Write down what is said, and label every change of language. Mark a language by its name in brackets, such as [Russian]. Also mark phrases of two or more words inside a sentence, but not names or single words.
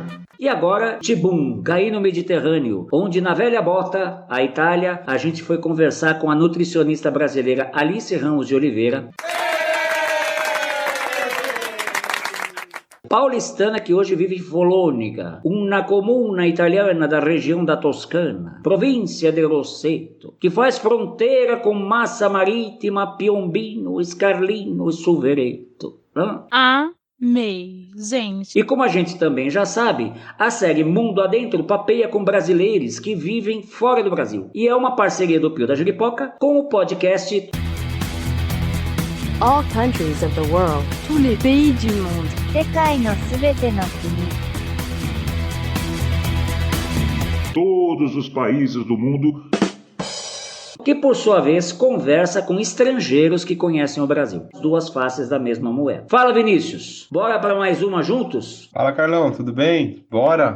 [Portuguese] E agora, tibum, caí no Mediterrâneo, onde na velha bota, a Itália, a gente foi conversar com a nutricionista brasileira Alice Ramos de Oliveira, paulistana que hoje vive em Folônica, uma comuna italiana da região da Toscana, província de Rosseto, que faz fronteira com Massa Marittima, Piombino, Scarlino e Suvereto. gente. E como a gente também já sabe, a série Mundo Adentro papeia com brasileiros que vivem fora do Brasil. E é uma parceria do Pio da Jeripoca com o podcast [English] All countries of the world. [French] Tous les pays du monde. [Japanese] 世界のすべての国。 [Portuguese] Todos os países do mundo, que por sua vez conversa com estrangeiros que conhecem o Brasil. Duas faces da mesma moeda. Fala, Vinícius, bora para mais uma juntos? Fala, Carlão, tudo bem? Bora!